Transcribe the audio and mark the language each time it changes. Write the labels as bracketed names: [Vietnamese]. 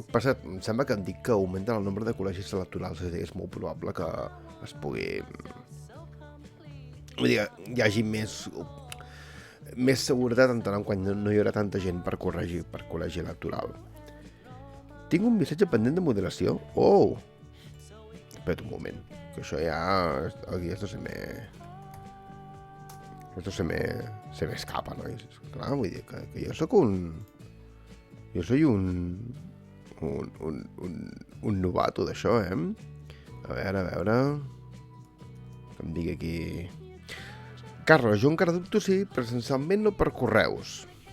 [Catalan] Per cert, em sembla que han dit que augmenten el nombre de col·legis electorals, és a dir, és molt probable que es pugui... Vull dir, hi hagi més seguretat en tant quan no hi haurà tanta gent per col·legi electoral. Tinc un missatge pendent de moderació? Espera't un moment, que això ja... [Spanish] Aquí esto se me escapa, no? [Catalan] Clar, vull dir que jo sóc un... Jo [Spanish] soy un novato [Catalan] d'això, A veure... Que em digui aquí... Carles, jo encara dubto si presencialment o per correus.